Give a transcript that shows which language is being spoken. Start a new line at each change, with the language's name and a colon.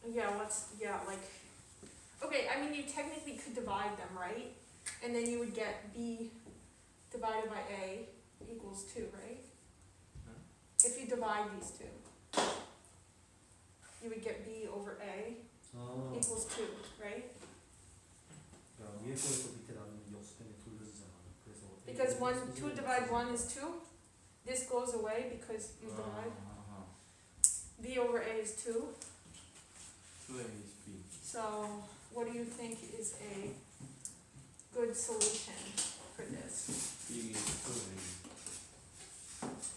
English: Yeah, like, okay, I mean, you technically could divide them, right? And then you would get b divided by a equals 2, right? Huh? If you divide these two, you would get b over a equals 2, right?
Korean: 그러니까 위에 거에서 밑에 나누는 역수 때문에 돌려주잖아. 그래서
English: Because 2 divided 1 is 2. This goes away because you divide. b over a is 2. 2a is b. So, what do you think is a good solution for this? b is 2a.